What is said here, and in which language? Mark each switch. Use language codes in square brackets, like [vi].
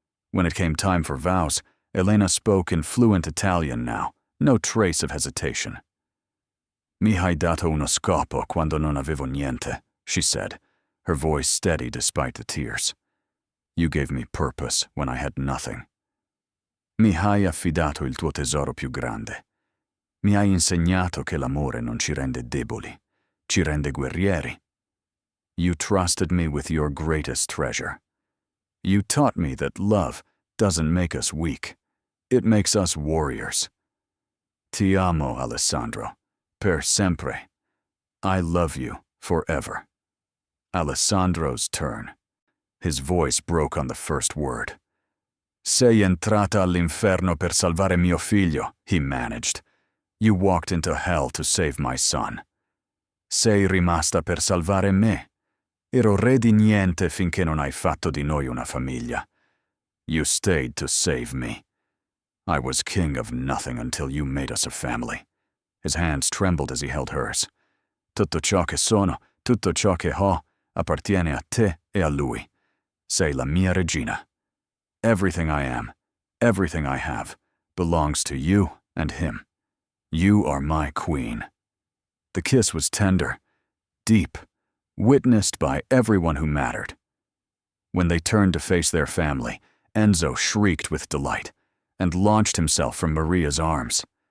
[en] When it came time for vows, Elena spoke in fluent Italian now, no trace of hesitation. [it] Mi hai dato uno scopo quando non avevo niente, [en] she said, her voice steady despite the tears. You gave me purpose when I had nothing. [it] Mi hai affidato il tuo tesoro più grande. Mi hai insegnato che l'amore non ci rende deboli, ci rende guerrieri. [en] You trusted me with your greatest treasure. You taught me that love doesn't make us weak. It makes us warriors. [it] Ti amo, Alessandro, per sempre. [en] I love you forever. Alessandro's turn. His voice broke on the first word. [it] Sei entrata all'inferno per salvare mio figlio, [en] he managed. You walked into hell to save my son. [it] Sei rimasta per salvare me. Ero re di niente finché non hai fatto di noi una famiglia. [en] You stayed to save me. I was king of nothing until you made us a family. His hands trembled as he held hers. [it] Tutto ciò che sono, tutto ciò che ho, appartiene a te e a lui. Sei la mia regina. [en] Everything I am, everything I have, belongs to you and him. You are my queen. The kiss was tender, deep, witnessed by everyone who mattered. When they turned to face their family, Enzo shrieked with delight and launched himself from Maria's arms.